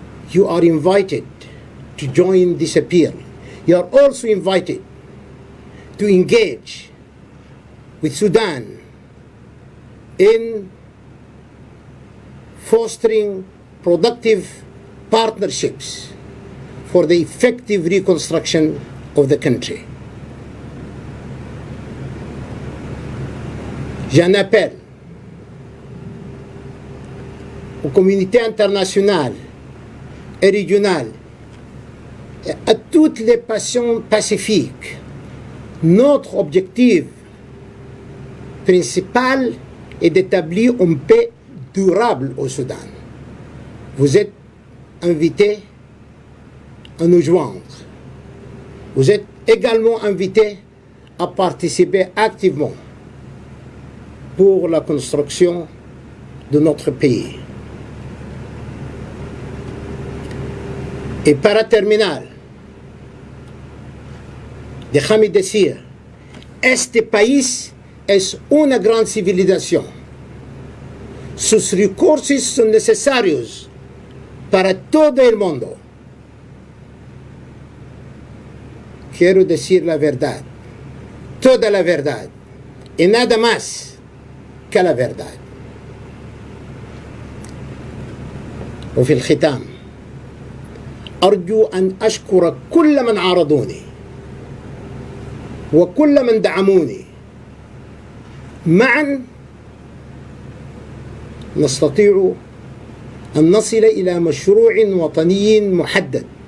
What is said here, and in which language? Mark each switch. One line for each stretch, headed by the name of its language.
English: You are invited to join this appeal. You are also invited to engage with Sudan in fostering productive partnerships for the effective reconstruction of the country.
French: J'en appelle aux communautés internationales et régionales et à toutes les passions pacifiques. Notre objectif principal est d'établir une paix durable au Soudan. Vous êtes invités à nous joindre. Vous êtes également invités à participer activement pour la construction de notre pays.
Spanish: Et para-terminar, déjame decir, este país es una gran civilización. Sus recursos son necesarios para todo el mundo. Quiero decir la verdad, toda la verdad, y nada más que la verdad.
Arabic: وفي الختام أرجو أن أشكر كل من عارضوني وكل من دعموني. معا نستطيع أن نصل إلى مشروع وطني محدد.